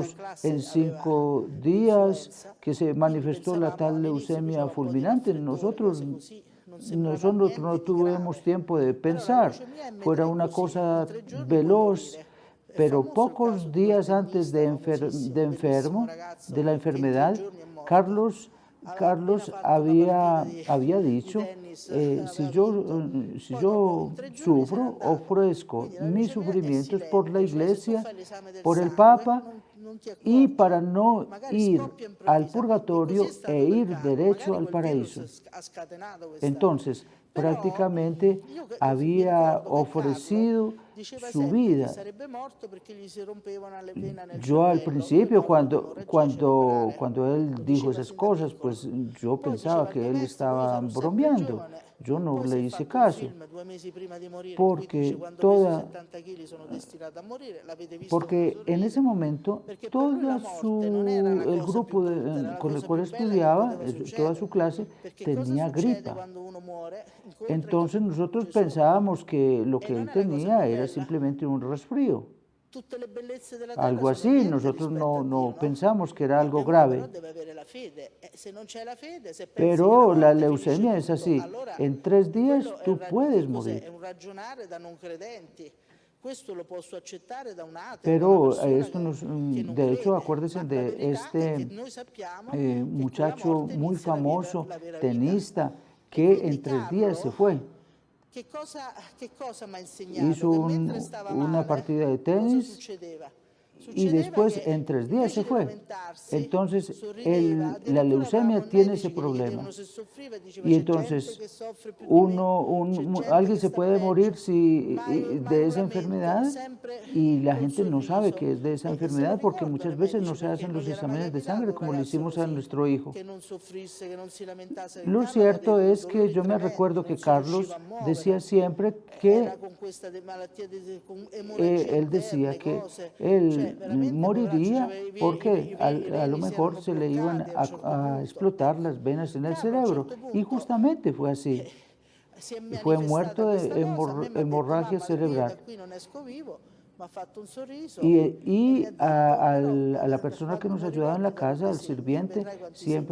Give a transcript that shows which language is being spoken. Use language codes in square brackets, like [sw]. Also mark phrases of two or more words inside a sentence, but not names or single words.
[it] metà classe [es] en [it] aveva [es] 5 días [it] l'influenza, [es] que se [it] quindi [es] manifestó la [it] pensavamo [es] tal [it] all'inizio [es] leucemia [it] faceva un po' di [es] fulminante, [it] raffreddore, cose così, non sembrava [es] nosotros [it] niente [es] no [it] di [es] tuvimos [it] grave. [es] tiempo de [it] Però la [es] pensar, [it] leucemia è [es] fuera [it] metà una così, in cosa 3 giorni puoi [es] veloz, [it] morire. È [es] pero [it] famoso il caso [es] pocos [it] di quel [es] días antes [it] tennista famosissimo, [es] de [it] bellissimo [es] enfermo, [it] ragazzo [es] de la [it] che in 3 [es] enfermedad, [it] giorni è morto. [es] Carlos [it] Aveva appena fatto una partita [es] había [it] di [es] dicho, [it] tennis, [es] si [it] aveva [es] yo, [it] vinto, [es] si [it] poi dopo [es] yo [it] in 3 giorni se n'è [es] sufro, [it] andato. [es] ofrezco [it] Quindi la [es] mis [it] leucemia è [es] sufrimientos por la [it] silente, cioè se tu [es] iglesia, [it] fai l'esame del [es] por el [it] sangue [es] Papa, [it] non ti [es] y [it] accorgi, [es] para no [it] magari [es] ir [it] scoppia [es] al [it] improvvisamente. E così è [es] purgatorio [it] stato [es] e [it] per [es] ir [it] Carlo, [es] derecho [it] magari [es] al [it] quel [es] paraíso. [it] virus ha scatenato questa. [es] Entonces, [it] Però [es] prácticamente [it] io mi [es] había [it] ricordo che [es] ofrecido [it] Carlo diceva [es] su [it] sempre che [es] vida. [it] sarebbe morto perché gli si rompevano le vene nel [es] Yo al [it] cervello. Lui [es] principio, [it] morto di emorragia cerebrale. [es] cuando él [it] Lo [es] dijo [it] diceva [es] esas [it] sin da [es] cosas, [it] piccolo. [es] pues yo [it] Poi [es] pensaba [it] diceva [es] que [it] al [es] él [it] maestro, io [es] estaba [it] sarò sempre [es] bromeando. [it] giovane. [es] Yo no [it] Poi si [es] le [it] è [es] hice [it] fatto un [es] caso, [it] film 2 mesi prima di morire in cui [es] porque [it] dice quando peso [es] toda, [it] 70 kg sono destinato a morire, l'avete visto [es] porque [it] come [es] en ese [it] sorride? [es] momento [it] Perché per lui la morte non era la [es] el [it] cosa più [es] grupo [it] brutta, era la [es] con el [it] cosa [es] cual [it] più bella che [es] estudiaba, [it] poteva [es] toda [it] succedere. [es] su clase, [it] Perché cosa [es] tenía [it] succede [es] gripa. [it] quando uno muore? Incontra [es] Entonces nosotros [it] Gesù. [es] pensábamos que lo [it] E [es] que [it] non [es] él [it] è la cosa [es] tenía [it] più [es] era [it] bella. [es] simplemente un resfrío, [it] Tutte le bellezze della terra [es] algo [it] sono [es] así. [it] niente [es] Nosotros [it] rispetto a Dio, [es] no [it] no? [es] pensamos que era algo [it] Uno però [es] grave. [it] deve avere la fede. Se non c'è la fede, se pensi che [es] Pero la [it] la morte finisce [es] leucemia es [it] tutto, [es] así. [it] allora [es] En 3 días [it] quello è [es] tú [it] che [es] puedes [it] cos'è? [es] morir. [it] È un ragionare da non credenti. Questo lo posso accettare da un ateo, da una [es] Pero [it] persona [es] esto [it] che non [es] de hecho, [it] crede. [es] acuérdense [it] Ma la [es] de [it] verità è che [es] este [it] noi sappiamo che con la [es] muchacho [it] morte [es] muy [it] inizia la vita, [es] famoso, [it] la vera vita. [es] tenista, [it] E [es] que [it] quindi [es] en 3 días se [it] Carlo, [es] fue. [it] che cosa mi ha insegnato? [es] Hizo [it] Che mentre stava [es] una [it] male, [es] partida de [it] cosa [es] tenis [it] succedeva? [es] y [it] Succedeva [es] después [it] che [es] en 3 días se [it] invece di [es] fue. [it] lamentarsi, [es] Entonces, [it] sorrideva, [es] la [it] addirittura [es] leucemia [it] avevamo i [es] tiene [it] medici [es] ese [it] che gli chiedevano [es] problema. [it] se soffriva e diceva [es] Y [it] c'è gente [es] entonces, [it] che soffre più di me, c'è gente [es] alguien [it] che [es] se [it] sta [es] puede morir [it] peggio, ma [es] de [it] non [es] esa [it] lamento, [es] enfermedad [it] sempre [es] y la [it] col [es] gente no sabe [it] sorriso. [es] que es de esa [it] E se lo [es] enfermedad porque [it] ricordano [es] muchas [it] i [es] veces no [it] medici [es] se [it] perché [es] hacen [it] non [es] los [it] gli era mai [es] exámenes de [it] capitato [es] sangre [it] un [es] como le [it] ragazzo [es] hicimos a [it] così, [es] nuestro hijo. [it] che non soffrisse, che non si lamentasse. [es] Lo [it] Carlo aveva [es] cierto [it] dei [es] es que [it] dolori [es] yo me [it] tremendi, [es] recuerdo [it] non [es] que [it] si riusciva [es] Carlos [it] a muovere. [es] decía siempre [it] Era [es] que [it] con questa malattia con emorragie [es] él decía [it] interne, [es] que [it] cose, cioè [es] él [it] veramente poveraccio, [es] moriría [it] c'aveva [es] porque [it] i [es] a lo [it] veni si [es] mejor [it] erano [es] se le iban [it] bloccati a un certo [es] a [it] punto. [es] explotar las venas en el [it] Carlo a un [es] cerebro. [it] certo [es] Y [it] punto [es] justamente fue así. [it] si è [es] Fue muerto [it] manifestata [es] de [it] questa cosa, a me mi ha detto [es] hemorragia [it] mamma io da [es] cerebral. [it] qui non esco vivo, mi ha fatto un sorriso [es] Y, [it] e mi ha detto però [es] a la persona que [it] quando [es] nos ayudaba en [it] morirò [es] la [it] ti darò [es] casa, [it] dei [es] al [it] segni, [es] sirviente, [it] vedrai quanti [es] siempre